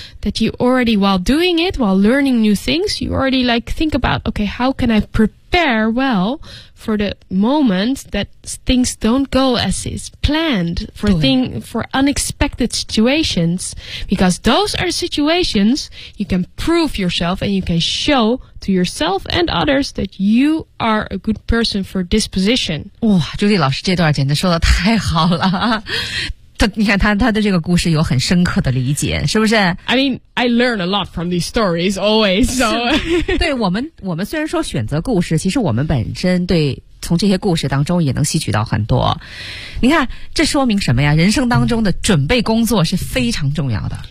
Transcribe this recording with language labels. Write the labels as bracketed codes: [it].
[en] that you already, while doing it, while learning new things, you already, like, think about, okay, how can I prepare well for the moment that things don't go as is planned, for unexpected situations, because those are situations you can prove yourself and you can show to yourself and others that you are a good person for this position. [zh] 哇，朱莉老师这段简直说得太好了。你看他的这个故事有很深刻的理解，是不是 [en] ？I mean, I learn a lot from these stories always. So, [zh] 对我们虽然说选择故事，其实我们本身对从这些故事当中也能吸取到很多。你看，这说明什么呀？人生当中的准备工作是非常重要的。